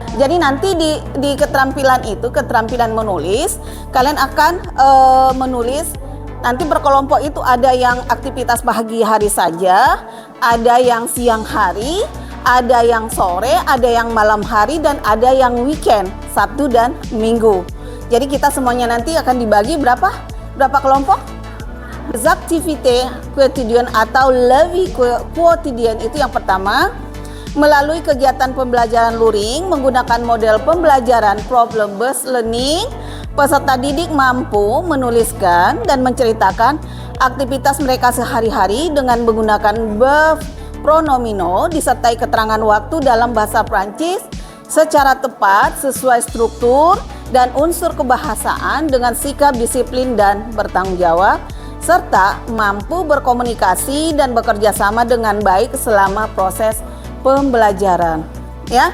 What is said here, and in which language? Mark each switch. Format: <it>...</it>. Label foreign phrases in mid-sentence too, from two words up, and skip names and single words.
<id>Jadi nanti di keterampilan itu, keterampilan menulis, kalian akan menulis nanti berkelompok itu, ada yang aktivitas pagi hari saja, ada yang siang hari, ada yang sore, ada yang malam hari, dan ada yang weekend, Sabtu dan Minggu. Jadi kita semuanya nanti akan dibagi berapa kelompok?</id> <fr>Les activités quotidiennes</fr> <id>atau</id> <fr>la vie quotidienne</fr> <id>itu yang pertama, melalui kegiatan pembelajaran luring menggunakan model pembelajaran</id> <en>problem based learning,</en> <id>peserta didik mampu menuliskan dan menceritakan aktivitas mereka sehari-hari dengan menggunakan verb pronomino disertai keterangan waktu dalam bahasa Prancis secara tepat sesuai struktur dan unsur kebahasaan dengan sikap disiplin dan bertanggung jawab, serta mampu berkomunikasi dan bekerja sama dengan baik selama proses pembelajaran ya.</id>